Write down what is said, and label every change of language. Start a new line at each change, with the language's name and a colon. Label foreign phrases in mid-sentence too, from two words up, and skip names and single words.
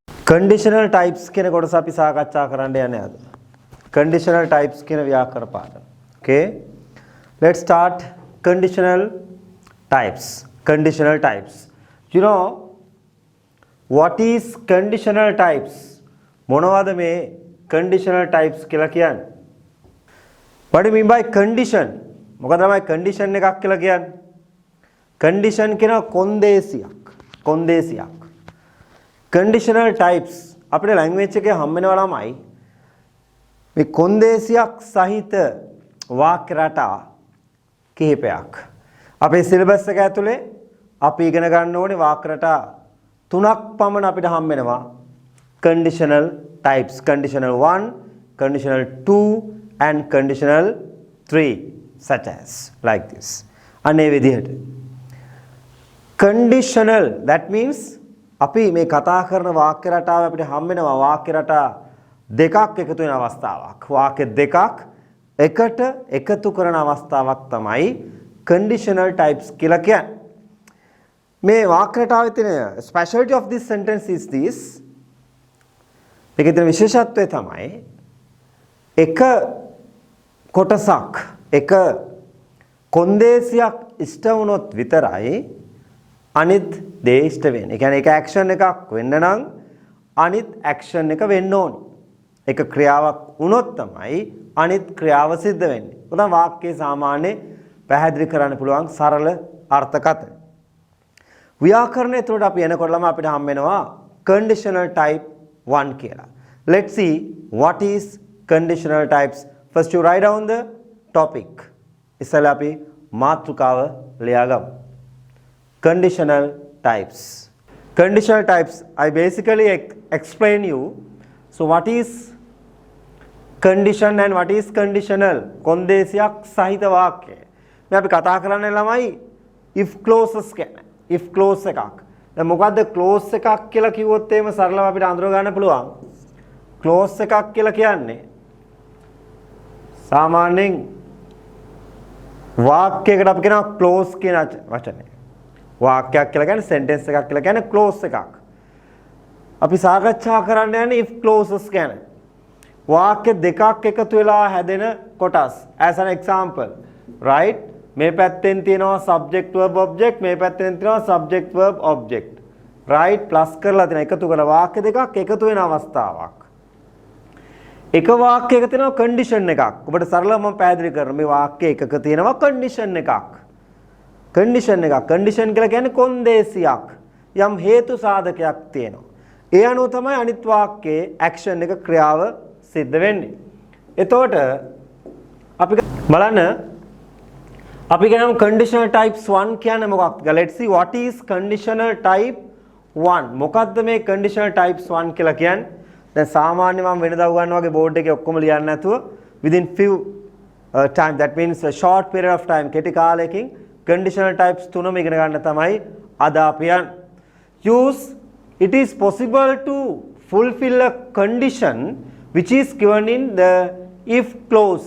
English: conditional types
Sinhala: කියන කොටස අපි සාකච්ඡා කරන්න යන්නේ අද.
English: Conditional types
Sinhala: කියන ව්‍යාකරණ පාඩම.
English: Okay. Let's start conditional types. Conditional types. You know what is conditional types?
Sinhala: මොනවද මේ
English: conditional types
Sinhala: කියලා කියන්නේ?
English: What do you mean by condition?
Sinhala: මොකද තමයි condition එකක් කියලා කියන්නේ? Condition කියන කොන්දේසියක්. කොන්දේසියක්.
English: Conditional types
Sinhala: අපේ language එකේ හම් වෙනවා ළමයි. මේ කොන්දේසියක් සහිත වාක්‍ය රටා කිහිපයක්. අපේ සිලබස් එක ඇතුලේ අපි ඉගෙන ගන්න ඕනේ වාක්‍ය රටා තුනක් පමණ අපිට හම් වෙනවා.
English: Conditional types. Conditional 1, conditional 2 and conditional 3 such as like this.
Sinhala: අනේ විදිහට.
English: Conditional that means
Sinhala: අපි මේ කතා කරන වාක්‍ය රටාව අපිට හම් වෙනවා වාක්‍ය රටා දෙකක් එකතු වෙන අවස්ථාවක්. වාක්‍ය දෙකක් එකට එකතු කරන අවස්ථාවක් තමයි
English: conditional types
Sinhala: කියලා කියන්නේ. මේ වාක්‍ය රටාවේ තියෙන
English: speciality of this sentence is this.
Sinhala: මේකේ තියෙන විශේෂත්වය තමයි එක කොටසක් එක කොන්දේසියක් ඉෂ්ට වුණොත් විතරයි අනිත් දේ ඉෂ්ට වෙන්නේ. ඒ කියන්නේ එක ඇක්ෂන් එකක් වෙන්න නම් අනිත් ඇක්ෂන් එක වෙන්න ඕනේ. එක ක්‍රියාවක් වුණොත් තමයි අනිත් ක්‍රියාව සිද්ධ වෙන්නේ. උදාහරණ වාක්‍යයේ සාමාන්‍ය පැහැදිලි කරන්න පුළුවන් සරල අර්ථකථන. ව්‍යාකරණයේ තුරට අපි එනකොටම අපිට හම් වෙනවා
English: conditional type 1
Sinhala: කියලා.
English: Let's see what is conditional types. First you write down the topic.
Sinhala: ඉස්සෙල්ලා අපි මාතෘකාව ලියාගමු.
English: Conditional types. Conditional types I basically explain you. So what is condition and what is conditional?
Sinhala: කොන්දේසියක් සහිත වාක්‍ය. මේ අපි කතා කරන්නේ ළමයි
English: if clauses
Sinhala: ගැන.
English: if clause
Sinhala: එකක්. දැන් මොකද්ද clause එකක් කියලා කිව්වොත් එහෙම සරලව අපිට අඳුර ගන්න පුළුවන්. clause එකක් කියලා කියන්නේ සාමාන්‍යයෙන් වාක්‍යයකට අපි කියනවා clause කියන වචනේ. වාක්‍යයක් කියලා කියන්නේ sentence එකක් කියලා කියන්නේ clause එකක්. අපි සාකච්ඡා කරන්න යන්නේ
English: if clauses
Sinhala: ගැන. වාක්‍ය දෙකක් එකතු වෙලා හැදෙන කොටස්.
English: As an example, right?
Sinhala: මේ පැත්තෙන් තියෙනවා
English: subject verb object,
Sinhala: මේ පැත්තෙන් තියෙනවා
English: subject verb object.
Sinhala: right? plus කරලා තියෙන එකතු කරලා වාක්‍ය දෙකක් එකතු වෙන අවස්ථාවක්. එක වාක්‍යයක තියෙනවා condition එකක්. ඔබට සරලව මම පැහැදිලි කරනවා. මේ වාක්‍ය එකක තියෙනවා condition එකක්. condition එකක්. condition කියලා කියන්නේ කොන්දේසියක්. යම් හේතු සාධකයක් තියෙනවා. ඒ අනුව තමයි අනිත් වාක්‍යයේ action එක ක්‍රියාව සිද්ධ වෙන්නේ. එතකොට අපි බලන්න අපි කියනවා
English: conditional types 1
Sinhala: කියන්නේ මොකක්ද?
English: Let's see what is conditional type 1.
Sinhala: මොකක්ද මේ
English: conditional types 1
Sinhala: කියලා කියන්නේ? දැන් සාමාන්‍ය මම වෙනදා උගන්වන වගේ බෝඩ් එකේ ඔක්කොම ලියන්න නැතුව
English: within few time that means a short period of time
Sinhala: කෙටි කාලයකින්
English: conditional types
Sinhala: තුනම ඉගෙන ගන්න තමයි අද අපි යන්නේ.
English: Use it is possible to fulfill a condition which is given in the if clause.